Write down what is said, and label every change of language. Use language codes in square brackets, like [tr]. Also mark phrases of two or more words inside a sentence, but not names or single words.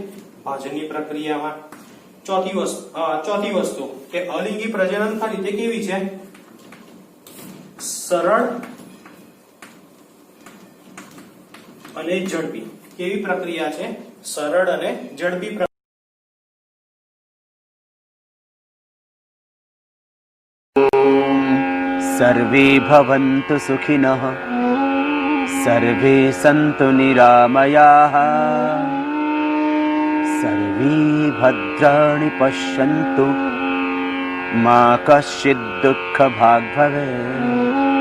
[gu] ભાજનની પ્રક્રિયામાં. ચોથી વસ્તુ કે અલિંગી પ્રજનન ખરી તે કેવી છે? સરળ અને ઝડપી. કેવી પ્રક્રિયા છે? સરળ અને ઝડપી. [sa] सर्वे भवन्तु सुखिनः, सर्वे सन्तु निरामयाः, सर्वे भद्राणि पश्यन्तु, मा कश्चित् दुःखभाग् भवेत्.